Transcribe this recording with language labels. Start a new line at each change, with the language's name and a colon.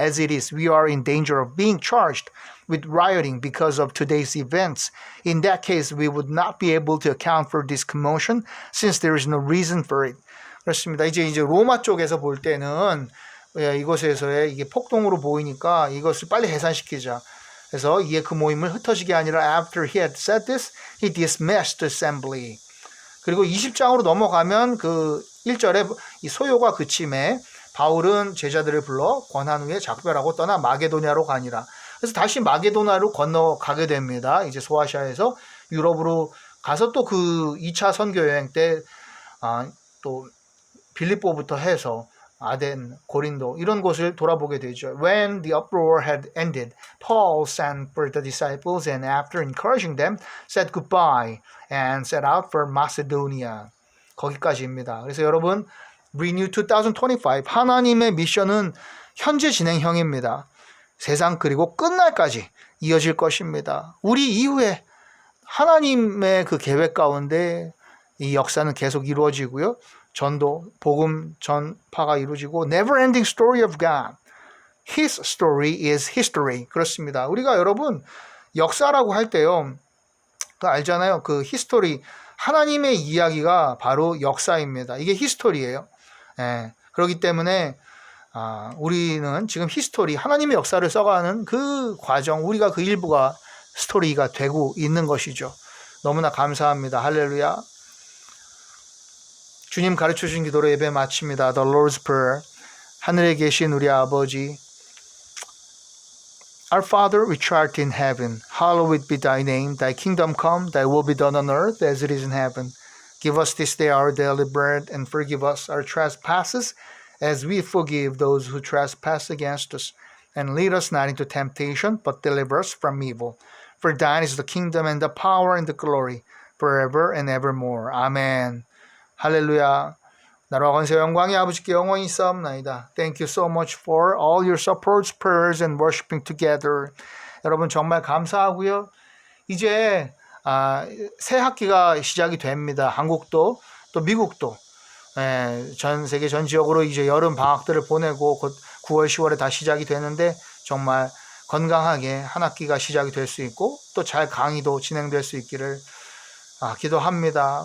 English: As it is, we are in danger of being charged with rioting because of today's events. In that case, we would not be able to account for this commotion since there is no reason for it.
Korean: 그렇습니다. 이제 로마 쪽에서 볼 때는 이곳에서의 이게 폭동으로 보이니까 이것을 빨리 해산시키자. 그래서 이에 그 모임을 흩어지게 아니라
English: after he had said this, he dismissed the assembly.
Korean: 그리고 20장으로 넘어가면 그 1절에 이 소요가 그침에 바울은 제자들을 불러 권한 후에 작별하고 떠나 마게도냐로 가니라. 그래서 다시 마게도냐로 건너가게 됩니다. 이제 소아시아에서 유럽으로 가서 또 그 2차 선교 여행 때 또 빌립보부터 해서 아덴, 고린도 이런 곳을 돌아보게 되죠.
English: When the uproar had ended, Paul sent for the disciples and after encouraging them, said goodbye and set out for Macedonia.
Korean: 거기까지입니다. 그래서 여러분, Renew 2025 하나님의 미션은 현재 진행형입니다. 세상 그리고 끝날까지 이어질 것입니다. 우리 이후에 하나님의 그 계획 가운데 이 역사는 계속 이루어지고요. 전도, 복음 전파가 이루어지고
English: never ending story of God. His story is history.
Korean: 그렇습니다. 우리가 여러분 역사라고 할 때요. 그 알잖아요. 그 history 하나님의 이야기가 바로 역사입니다. 이게 히스토리예요. 예. 그렇기 때문에 우리는 지금 히스토리 하나님의 역사를 써가는 그 과정 우리가 그 일부가 스토리가 되고 있는 것이죠. 너무나 감사합니다. 할렐루야. 주님 가르쳐 주신 기도로 예배 마칩니다.
English: The Lord's Prayer.
Korean: 하늘에 계신 우리 아버지
English: Our Father which art in heaven, hallowed be thy name. Thy kingdom come, thy will be done on earth as it is in heaven. Give us this day our daily bread and forgive us our trespasses as we forgive those who trespass against us. And lead us not into temptation, but deliver us from evil. For thine is the kingdom and the power and the glory forever and evermore.
Korean: Amen. 할렐루야. 나라와 권세 영광이 아버지께 영원히 있사옵나이다.
English: Thank you so much for all your supports, prayers, and worshiping together.
Korean: 여러분 정말 감사하고요. 이제 새 학기가 시작이 됩니다. 한국도 또 미국도 전 세계 전 지역으로 이제 여름 방학들을 보내고 곧 9월, 10월에 다 시작이 되는데 정말 건강하게 한 학기가 시작이 될 수 있고 또 잘 강의도 진행될 수 있기를 기도합니다.